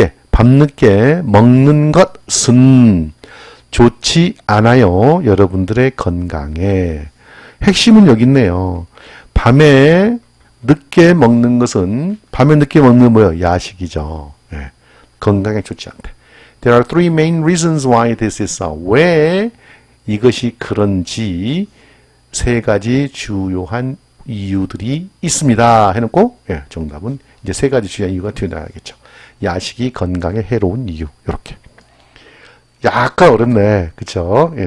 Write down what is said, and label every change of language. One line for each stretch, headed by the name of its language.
Korean: 밤늦게 먹는 것은 좋지 않아요. 여러분들의 건강에. 핵심은 여기 있네요. 밤에 늦게 먹는 것은 뭐예요? 야식이죠. 예. 건강에 좋지 않대.
English: There are three main reasons why this is so.
Korean: 왜 이것이 그런지 세 가지 주요한 이유들이 있습니다. 해놓고 정답은 이제 세 가지 주요한 이유가 튀어나와야겠죠. 야식이 건강에 해로운 이유. 이렇게. 약간 어렵네. 그쵸?